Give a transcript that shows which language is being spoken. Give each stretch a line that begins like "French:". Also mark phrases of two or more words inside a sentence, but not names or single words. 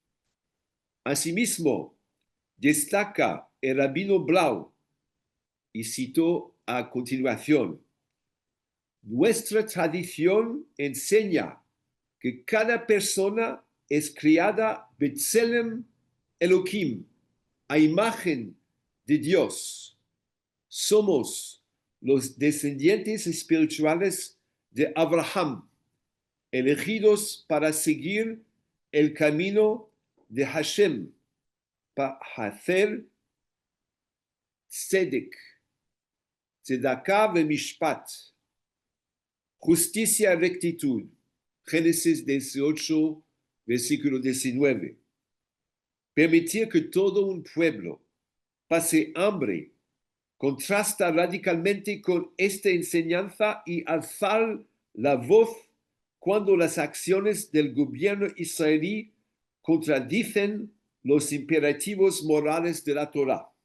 Spanish: Asimismo, destaca el rabino Blau y citó a continuación: nuestra tradición enseña que cada persona es creada
Hebrew: בצלם אלוהים,
Spanish: a imagen de Dios. Somos los descendientes espirituales de Abraham, elegidos para seguir el camino de Hashem, para hacer
Hebrew: צדק, צדקה ומשפט,
Spanish: justicia y rectitud. Génesis 18, versículo 19. Permitir que todo un pueblo pase hambre contrasta radicalmente con esta enseñanza y alzar la voz cuando las acciones del gobierno israelí contradicen los imperativos morales de la Torá.